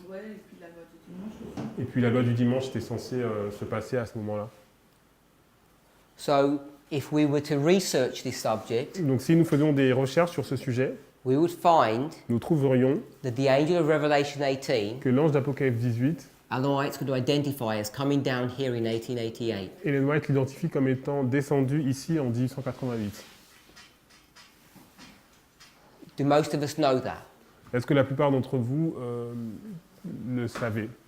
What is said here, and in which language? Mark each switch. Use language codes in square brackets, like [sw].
[fr] Ouais, et puis la loi du dimanche aussi. Et puis la loi du dimanche était censée se passer à ce moment-là. [en] So, if we were to research this subject, [fr] Donc si nous faisions des recherches sur ce sujet, [en] we would find [fr] nous trouverions [en] that the angel of Revelation 18, [fr] que l'ange d'Apocalypse 18, [en] Ellen White's going to identify as coming down here in 1888. [fr] Ellen White l'identifie comme étant descendu ici en 1888. [en] Do most of us know that? [fr] Est-ce que la plupart d'entre vous le savez?